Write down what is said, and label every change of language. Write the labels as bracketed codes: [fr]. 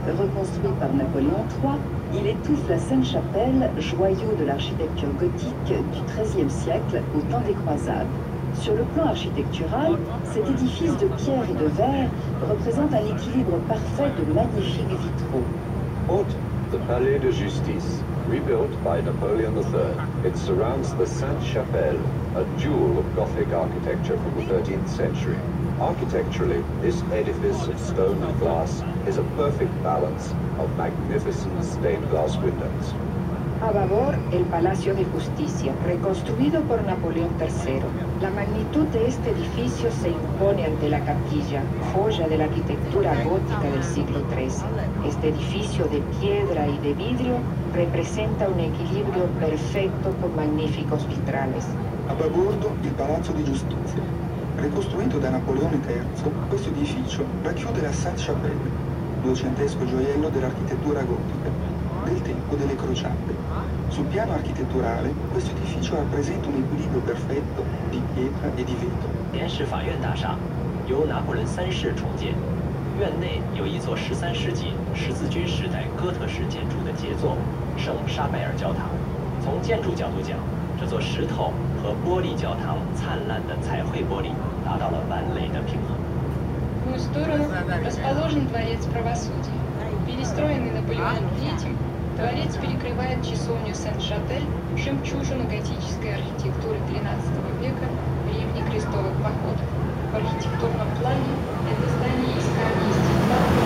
[fr] Reconstruit par Napoléon III, il étouffe la Sainte-Chapelle, joyau de l'architecture gothique du XIIIe siècle au temps des croisades. Sur le plan architectural, cet édifice de pierre et de verre représente un équilibre parfait de magnifiques vitraux. [en] Haute, the Palais de Justice, rebuilt by Napoleon III. It surrounds the Sainte-Chapelle, a jewel of Gothic architecture from the 13th century. Architecturally, this edifice of stone and glass is a perfect balance of magnificent stained glass windows. [es] A babor, el Palacio de Justicia, reconstruido por Napoleón III. La magnitud de este edificio se impone ante la capilla, joya de la arquitectura gótica del siglo XIII. Este edificio de piedra y de vidrio representa un equilibrio perfetto con magníficos vitrales. [it] A babordo il Palazzo di Giustizia. Ricostruito da Napoleone III, questo edificio racchiude la Sainte-Chapelle, duecentesco gioiello dell'architettura gotica, del tempo delle crociate. Sul piano architetturale, questo edificio rappresenta un equilibrio perfetto di pietra e di vetro. [zh] 联市法院大厦由拿破仑3世重建，院内有一座13世纪十字军时代哥特式建筑的杰作圣沙拜尔教堂。从建筑角度讲，这座石头和玻璃教堂灿烂的彩绘玻璃达到了完美的平衡。 [ru] В другую сторону расположен дворец правосудия. Перестроенный Наполеоном III, дворец перекрывает часовню Сен-Шатель, жемчужину готической архитектуры XIII века, времени крестовых походов. В архитектурном плане это здание из камня и стекла.